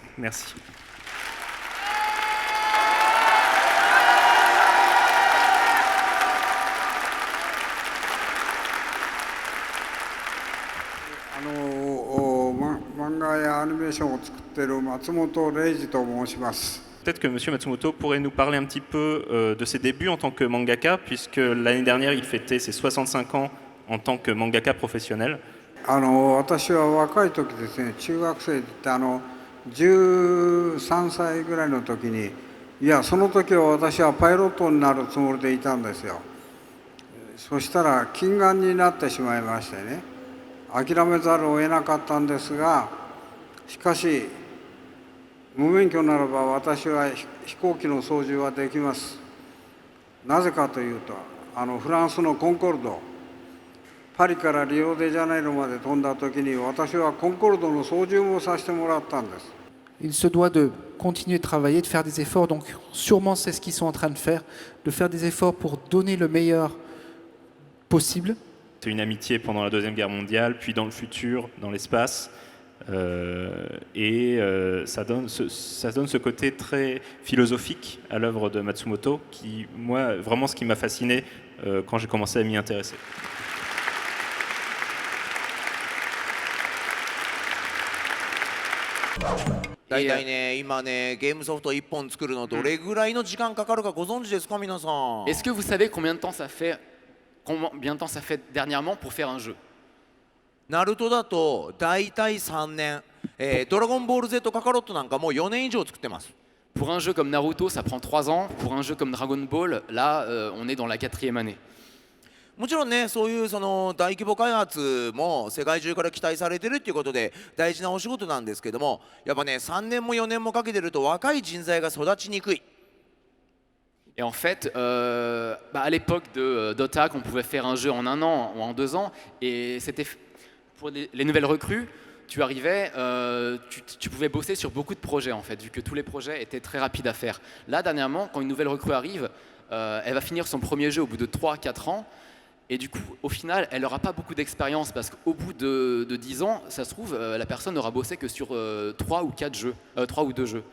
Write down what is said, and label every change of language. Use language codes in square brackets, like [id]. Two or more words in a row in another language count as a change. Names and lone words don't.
[fr] Merci. Peut-être que M. Matsumoto pourrait nous parler un petit peu de ses débuts en tant que mangaka, puisque l'année dernière il fêtait ses 65 ans en tant que mangaka professionnel. [ja] 私は若い時ですね、中学生って13歳ぐらいの時に、いやその時は私はパイロットになるつもりでいたんですよ。そしたら近眼になってしまいましてね、諦めざるを得なかったんですが、しかし無免許ならば私は飛行機の操縦はできます。なぜかというと、フランスのコンコルド、パリからリオデジャネイロまで飛んだ時に私はコンコルドの操縦もさせてもらったんです。 [fr] Il se doit de continuer de travailler, de faire des efforts. Donc sûrement c'est ce qu'ils sont en train de faire des efforts pour donner le meilleur possible. C'est une amitié pendant la Deuxième Guerre mondiale, puis dans le futur, dans l'espace. Ça donne ce côté très philosophique à l'œuvre de Matsumoto, qui, moi, vraiment ce qui m'a fasciné quand j'ai commencé à m'y intéresser. [ja] 大体ね、今ね、ゲームソフト1本作るのどれぐらいの時間かかるかご存知ですか、皆さん。 [fr] Est-ce que vous savez combien de temps ça fait dernièrement pour faire un jeu? [ja] ナルトだと大体3年、ドラゴンボール Z カカロットなんかもう4年以上作ってます。 [fr] Pour un jeu comme Naruto, ça prend 3 ans. Pour un jeu comme Dragon Ball, là, on est dans la 4e année. [ja] もちろんね、そういうその大規模開発も世界中から期待されてるっていうことで大事なお仕事なんですけども、やっぱね、3年も4年もかけてると若い人材が育ちにくい。 [fr] Et en fait, à l'époque de Dota, on pouvait faire un jeu en 1 an ou en 2 ans, et c'était pour les nouvelles recrues, tu arrivais, tu pouvais bosser sur beaucoup de projets en fait, vu que tous les projets étaient très rapides à faire. Là, dernièrement, quand une nouvelle recrue arrive, elle va finir son premier jeu au bout de 3-4 ans, et du coup, au final, elle n'aura pas beaucoup d'expérience, parce qu'au bout de 10 ans, ça se trouve, la personne n'aura bossé que sur 3 ou 2 jeux.